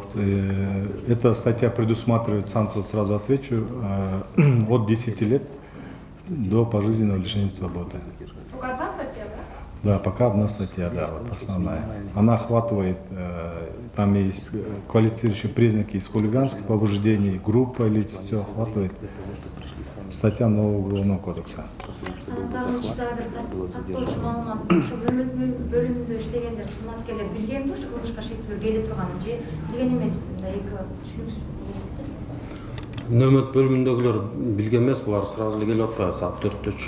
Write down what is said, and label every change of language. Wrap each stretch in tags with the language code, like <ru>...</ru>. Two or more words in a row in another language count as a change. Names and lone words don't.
<ru>Эта статья предусматривает санкцию, сразу отвечу, от 10 лет до пожизненного лишения свободы. только одна статья, да? Да, пока одна статья, да, вот основная. Она охватывает, там есть квалифицирующие признаки из хулиганских побуждений, группа лиц, все охватывает. Статья нового уголовного кодекса.</ru> <ky>Заң тактоочу маалымат ошо бөлүмдө иштегендер, кызматкерлер билгенби ушу кылмышка шектүүлөр келе турганын же билген эмеспи? Мындай эки түшүнүксүз. Нөмөт бөлүмүндөгүлөр билген эмес, булар сразу эле келип атпайбы, саат 4-төчү.</ky>